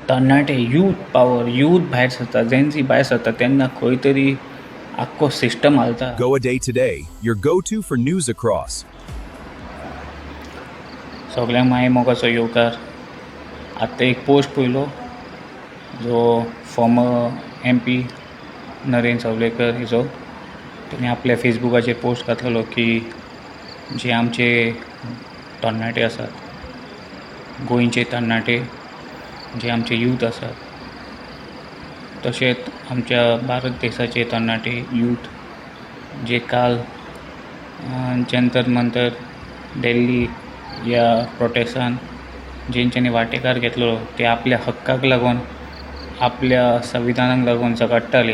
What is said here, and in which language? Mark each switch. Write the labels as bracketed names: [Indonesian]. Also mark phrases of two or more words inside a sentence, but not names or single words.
[Konkani] तरणाटे [English] youth power youth [Konkani] भायर सरता जेन्सी भायर सरता तेन्ना खंय तरी आख्खो सिस्टम हालता. [English] Goa Day Today, your go-to for news across. [Konkani] सगळ्यांक मागीर मोगाचो येवकार. आतां एक पोस्ट पयलो जो [English] former MP [Konkani] नरेंद्र सावलेकर हेजो तेणी आपल्या फेसबुकाचेर पोस्ट घातलेलो की जे आमचे तरणाटे आसात गोंयचे तरणाटे जे आमचे यूथ आसात तशेंच आमच्या भारत देशाचे तरणाटे यूथ जे काल जंतर मंतर दिल्ली ह्या प्रोटेस्टान जेंच्यांनी वांटेकार घेतलो ते आपल्या हक्काक लागून आपल्या संविधानाक लागून झगडटाले.